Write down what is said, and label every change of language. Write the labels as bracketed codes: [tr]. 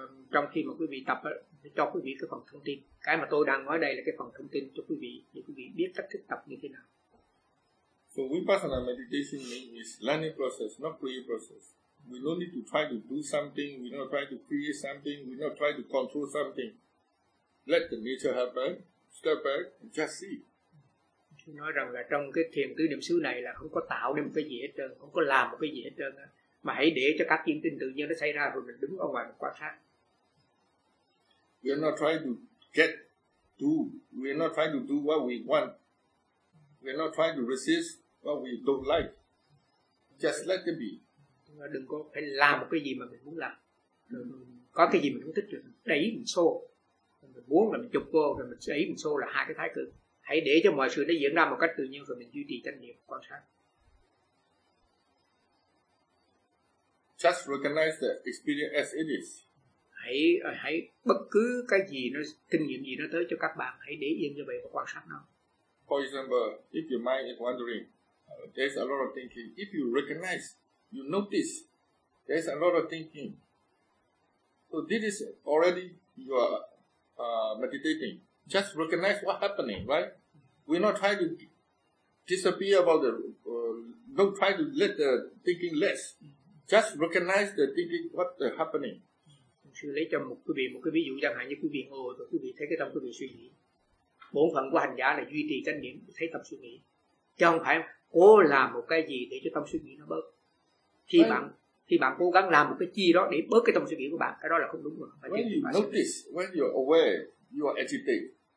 [vi] Trong khi mà quý vị tập á, cho quý vị cái phần thông tin, cái mà tôi đang nói đây là cái phần thông tin cho quý vị để quý vị biết cách thức tập như thế nào. [en] So Vipassana meditation means learning process, not create process. We don't need to try to do something, we don't try to create something, we don't try to control something. Let the nature happen, step back and just see. [vi] Tôi nói rằng là trong cái thiền tứ niệm xứ này là không có tạo nên một cái gì hết trơn, không có làm một cái gì hết trơn á, mà hãy để cho các diễn tinh tự nhiên nó xảy ra rồi mình đứng ở ngoài quan sát. [en] We are not trying to get do. We are not trying to do what we want. We are not trying to resist what we don't like. Just let it be. [vi] Đừng có phải làm một cái gì mà mình muốn làm. Có cái gì mình không thích rồi đẩy mình xô. Mình muốn là mình chụp vô rồi mình đẩy mình xô là hai cái thái cực. Hãy để cho mọi sự nó diễn ra một cách tự nhiên rồi mình duy trì chánh niệm quan sát. [en] Just recognize the experience as it is. [vi] Hãy bất cứ cái gì nó kinh nghiệm gì nó tới cho các bạn hãy để yên như vậy và quan sát nó. [en] For example, if your mind is wandering, there's a lot of thinking. If you recognize, you notice, there's a lot of thinking. So this is already you are meditating. Just recognize what's happening, right? We're not trying to disappear about the. Don't try to let the thinking less. Just recognize the thinking, what's happening. [vi] Sư lấy cho một quý vị một cái ví dụ chẳng hạn như quý vị ngồi rồi quý vị thấy cái tâm quý vị suy nghĩ. Bổn phận của hành giả là duy trì chánh niệm thấy tâm suy nghĩ, chứ không phải cố làm một cái gì để cho tâm suy nghĩ nó bớt. Khi bạn cố gắng làm một cái chi đó để bớt cái tâm suy nghĩ của bạn, cái đó là không đúng rồi. [en] When you notice, when you're aware, you are agitated.